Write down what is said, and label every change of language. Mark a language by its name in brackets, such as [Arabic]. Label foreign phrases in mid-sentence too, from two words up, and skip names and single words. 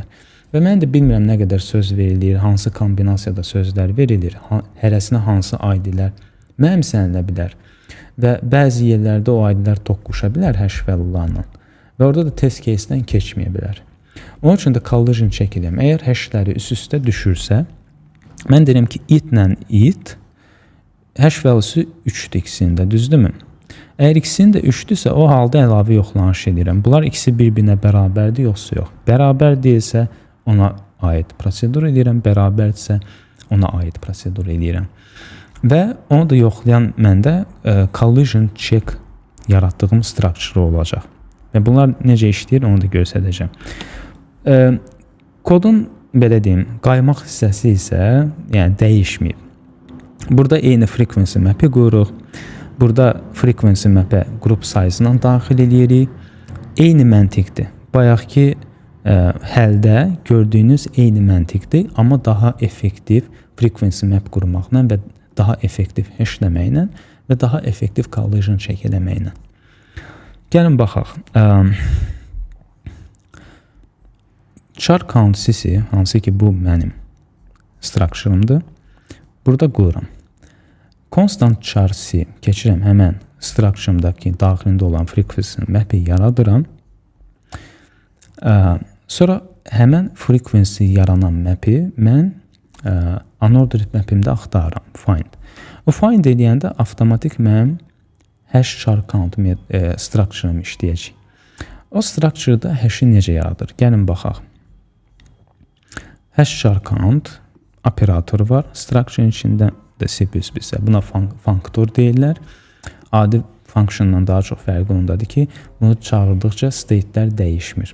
[Azerbaijani] Və mən də bilmirəm nə qədər söz verilir, hansı kombinasiyada sözlər verilir, hərəsinə hansı ID-lər mənimsənilə bilər. Və bəzi yerlərdə o ID-lər toqquşa bilər [English] hash value-larla. [Azerbaijani] Və orada da [English] test case-dən [Azerbaijani] keçməyə bilər. Onun üçün də [English] collision check [Azerbaijani] edirəm. Əgər hashləri üst-üstə düşürsə, mən deyirəm ki, it-lə it [English] hash value-su [Azerbaijani] 3-dür ikisində, düzdürmü? Əgər ikisinin də 3-dürsə, o halda əlavə yoxlanış edirəm. Bunlar ikisi bir-birinə bərabərdir, yoxsa yox. Bərabər deyilsə, ona aid prosedur edirəm. Bərabərdirsə, ona aid prosedur edirəm. Və onu da yoxlayan məndə [English] collision check [Azerbaijani] yaratdığım structure olacaq. Və bunlar necə işləyir, onu da göstərəcəm. Kodun, belə deyim, qaymaq hissəsi isə yəni dəyişməyib. Burada eyni [English] frequency map'i [Azerbaijani] qoyuruq. Burada [English] frequency map'ə group size-la [Azerbaijani] daxil edirik. Eyni məntiqdir. Bayaqki həldə gördüyünüz eyni məntiqdir, amma daha effektiv [English] frequency map [Azerbaijani] qurmaqla və daha effektiv hashləməklə və daha effektiv [English] collision check [Azerbaijani] eləməklə. Gəlin baxaq. [English] Char count [Azerbaijani] sisi, hansı ki bu mənim structure-ımdır. Burada qoyuram. [English] Constant char [Azerbaijani] si keçirəm həmən structure-ımdakı daxilində olan [English] frequency map-i [Azerbaijani] yaradıram. Sonra həmən frequency yaranan map-i mən [English] unordered map-imdə [Azerbaijani] axtarıram. Find. O find edəndə avtomatik mənim [English] hash char count structure-ım [Azerbaijani] işləyəcək. O structure-da hash-i necə yaradır? Gəlin baxaq. [English] Hash char count [Azerbaijani] operatoru var. Structure-ın içində də C++. Buna functor deyirlər. Adi functiondan daha çox fərqi ondadır ki, bunu çağırdıqca state-lər dəyişmir.